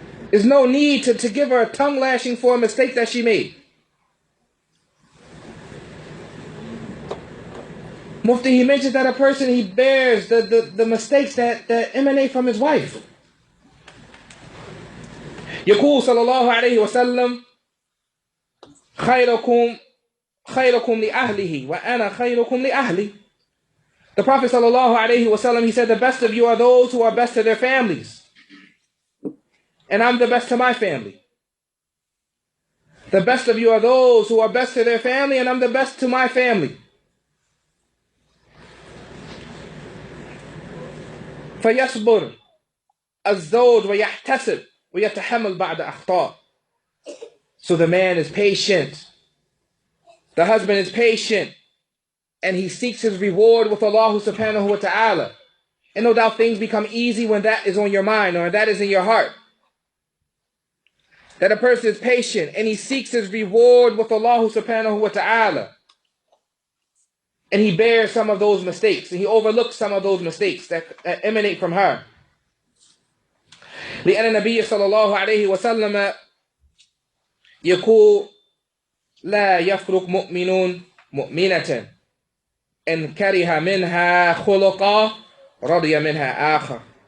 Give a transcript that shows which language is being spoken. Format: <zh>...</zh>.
<en>There's no need to give her a tongue lashing for a mistake that she made. Mufti, he mentions that a person, he bears the mistakes that emanate from his wife.</en> <ar>يقول صلى الله عليه وسلم خيركم خيركم لأهله وأنا خيركم لأهلي.</ar> <en>The Prophet sallallahu alaihi wasallam, he said, the best of you are those who are best to their families, and I'm the best to my family. The best of you are those who are best to their family, and I'm the best to my family.</en> <ar>فيصبر الزوج ويحتسب ويتحمل بعد أخطاء.</ar> <en>So the man is patient, the husband is patient, and he seeks his reward with Allah subhanahu wa ta'ala. And no doubt things become easy when that is on your mind or that is in your heart. That a person is patient and he seeks his reward with Allah subhanahu wa ta'ala. And he bears some of those mistakes, and he overlooks some of those mistakes that emanate from her.</en> <ar>لأن النبي صلى الله عليه وسلم يقول لا يفرق مؤمن مؤمنة إن كره منها خلقا رضي منها آخر.</ar>